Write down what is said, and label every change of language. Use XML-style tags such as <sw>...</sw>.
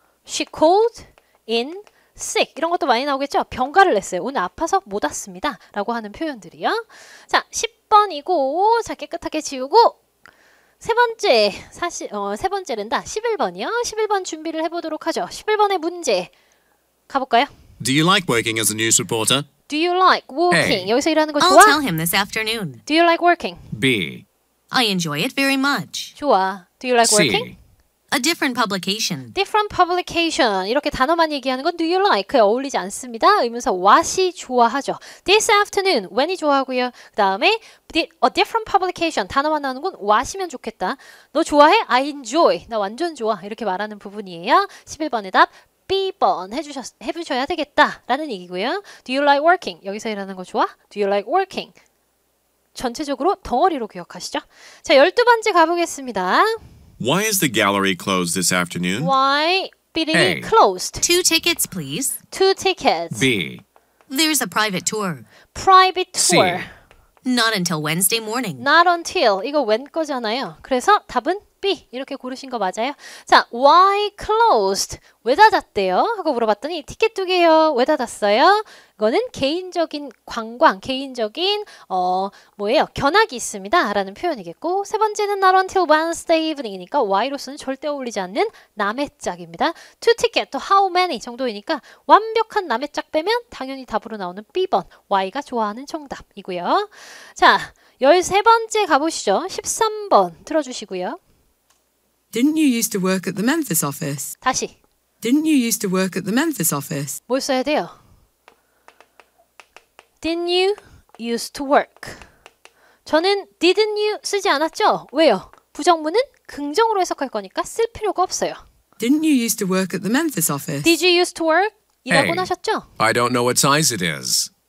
<en>She called in sick.</en> <ko>이런 것도 많이 나오겠죠. 병가를 냈어요. 오늘 아파서 못 왔습니다. 라고 하는 표현들이요. 자, 10번이고 자 깨끗하게 지우고 세 번째 세 번째는다. 11번이요. 11번 준비를 해보도록 하죠. 11번의 문제 가볼까요?</ko> <en>Do you like working as a news reporter? Do you like working? Hey.</en> <ko>여기서 일하는 거</ko> <en>I'll</en> <ko>좋아?</ko> <en>tell him this afternoon. Do you like working? B. I enjoy it very much.</en> <ko>좋아.</ko> <en>Do you like working? C. A different publication. Different publication.</en> <ko>이렇게 단어만 얘기하는 건 do you like에 어울리지 않습니다. 의문사 what이 좋아하죠.</ko> <en>This afternoon, when이</en> <ko>좋아하고요. 그 다음에</ko> <en>a different publication.</en> <ko>단어만 나오는 건 what이면 좋겠다. 너 좋아해?</ko> <en>I enjoy.</en> <ko>나 완전 좋아. 이렇게 말하는 부분이에요. 11번의 답 B번 해주셔야 되겠다라는 얘기고요.</ko> <en>Do you like working?</en> <ko>여기서 일하는 거 좋아?</ko> <en>Do you like working?</en> <ko>전체적으로 덩어리로 기억하시죠? 자, 12번째 가보겠습니다.</ko> <en>Why is the gallery closed this afternoon? Why 삐리리 Hey. closed? 2 tickets, please. 2 tickets. B. There's a private tour. Private C. tour. Not until Wednesday morning. Not until.</en> <ko>이거 when 거잖아요. 그래서 답은 B. 이렇게 고르신 거 맞아요? 자,</ko> <en>why closed?</en> <ko>왜 닫았대요? 하고 물어봤더니 티켓 2개요. 왜 닫았어요? 이거는 개인적인 관광, 개인적인 뭐예요? 견학이 있습니다. 라는 표현이겠고 세 번째는</ko> <en>not until Wednesday evening</en> <ko>이니까 why로서는 절대 어울리지 않는 남의 짝입니다.</ko> <en>To ticket, to how many</en> <ko>정도이니까 완벽한 남의 짝 빼면 당연히 답으로 나오는 B번, Y가 좋아하는 정답이고요. 자, 13번째 가보시죠. 13번 들어주시고요.</ko> <en>Didn't you used to work at the Memphis office?</en> <ko>다시</ko> <en>Didn't you used to work at the Memphis office?</en> <ko>뭘 써야 돼요?</ko> <en>Didn't you used to work?</en> <ko>저는 didn't you 쓰지 않았죠? 왜요? 부정문은 긍정으로 해석할 거니까 쓸 필요가 없어요.</ko> <en>Didn't you used to work at the Memphis office? Did you used to work?</en> <ko>이라고</ko> <en>A.</en> <ko>하셨죠?</ko> <en>I don't know what size it is.</en>